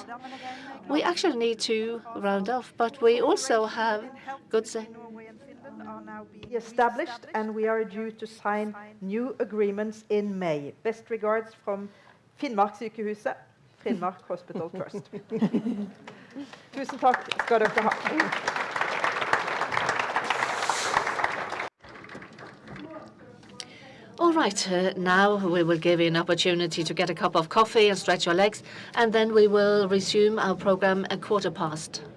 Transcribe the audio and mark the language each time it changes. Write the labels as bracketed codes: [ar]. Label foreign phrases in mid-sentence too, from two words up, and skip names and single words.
[en] We actually need to round off, but we also have good Norway and Finland are now being established, and we are due to sign new agreements in May. Best regards from Finnmarkssykehuset, Finnmark Hospital Trust. [no] Tusen takk skal dere ha. [en] All right, now we will give you an opportunity to get a cup of coffee and stretch your legs, and then we will resume our program at 1:15.